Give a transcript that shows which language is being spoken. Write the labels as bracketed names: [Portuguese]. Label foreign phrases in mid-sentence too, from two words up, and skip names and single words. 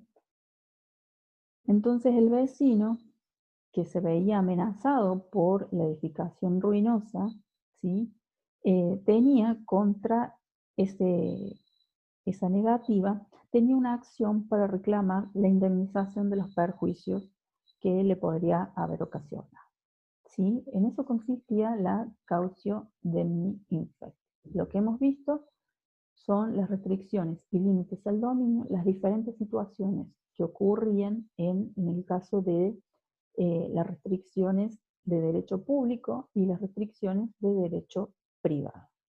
[Spanish] Entonces el vecino, que se veía amenazado por la edificación ruinosa, ¿sí? Tenía contra esa negativa, tenía una acción para reclamar la indemnización de los perjuicios que le podría haber ocasionado. ¿Sí? En eso consistía la [Latin] cautio demni infect. [Spanish] Lo que hemos visto son las restricciones y límites al dominio, las diferentes situaciones que ocurrían en el caso de las restricciones de derecho público y las restricciones de derecho privado.